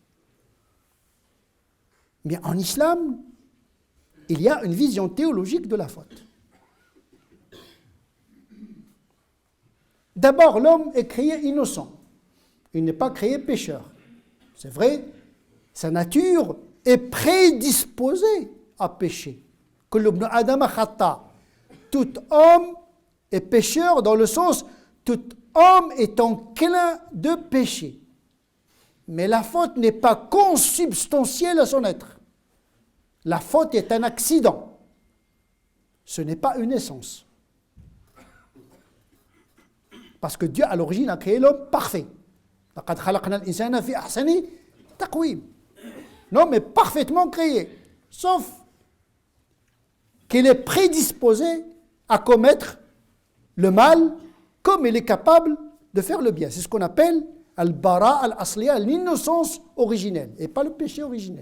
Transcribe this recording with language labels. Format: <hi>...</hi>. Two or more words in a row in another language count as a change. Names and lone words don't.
<fr>Mais en islam, il y a une vision théologique de la faute. D'abord, l'homme est créé innocent. Il n'est pas créé pécheur. C'est vrai, sa nature est prédisposée à pécher.</fr> <ar>كل ابن آدم خطاء.</ar> <fr>Tout homme est pécheur dans le sens tout homme est enclin de pécher. Mais la faute n'est pas consubstantielle à son être. La faute est un accident. ce n'est pas une essence. Parce que Dieu, à l'origine, a créé l'homme parfait.</fr> <ar>لَقَدْ خَلَقْنَا الْإِنسَانَ فِي أَحْسَنِ تَقْوِيمٍ.</ar> <fr>L'homme est parfaitement créé, sauf qu'il est prédisposé à commettre le mal comme il est capable de faire le bien. C'est ce qu'on appelle</fr> <ar>البراءة الأصلية,</ar> <fr>l'innocence originelle, et pas le péché originel.</fr>